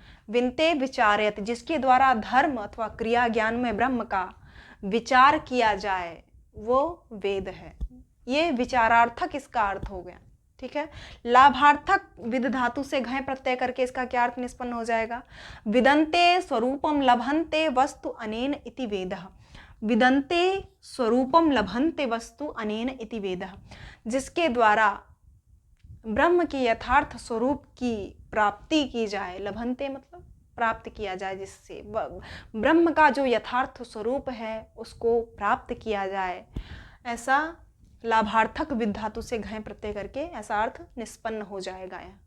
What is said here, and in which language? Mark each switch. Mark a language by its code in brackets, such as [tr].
[sa] विनते विचारयति, [hi] जिसके द्वारा धर्म अथवा क्रिया ज्ञानमय ब्रह्म का विचार किया जाए, वो वेद है। ये विचारार्थक इसका अर्थ हो गया। ठीक है। लाभार्थक विद धातु से घय प्रत्यय करके इसका क्या अर्थ निष्पन्न हो जाएगा? [sa] विदन्ते स्वरूपम लभन्ते वस्तु अनेन इति वेदः। विदन्ते स्वरूपम लभन्ते वस्तु अनेन इति वेदः, [hi] जिसके द्वारा ब्रह्म की यथार्थ स्वरूप की प्राप्ति की जाए। लभन्ते मतलब प्राप्त किया जाए, जिससे ब्रह्म का जो यथार्थ स्वरूप है उसको प्राप्त किया जाए, ऐसा लाभार्थक विद धातु से घय प्रत्यय करके ऐसा अर्थ निष्पन्न हो जाएगा।